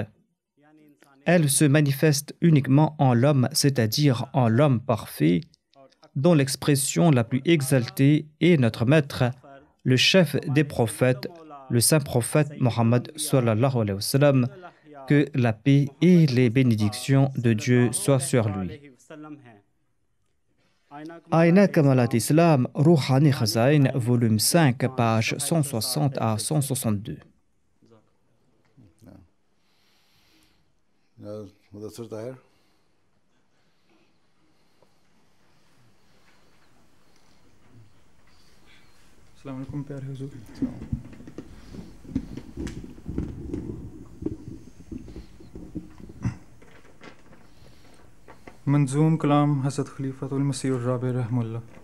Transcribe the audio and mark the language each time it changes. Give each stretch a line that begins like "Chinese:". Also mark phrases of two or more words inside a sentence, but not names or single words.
French: Elle se manifeste uniquement en l'homme, c'est-à-dire en l'homme parfait, dont l'expression la plus exaltée est notre maître, le chef des prophètes, le saint prophète Mohammed
Arabic: صلى الله عليه وسلم,
French: que la paix et les bénédictions de Dieu soient sur lui. Aïna Kamalat Islam, Rouhani Khazain, volume 5, page 160 à 162.
Urdu: مدثر طاہر
Arabic: السلام علیکم
Urdu: پیارے حضور. منظوم کلام حضرت خلیفۃ المسیح الرابع رحمہ اللہ.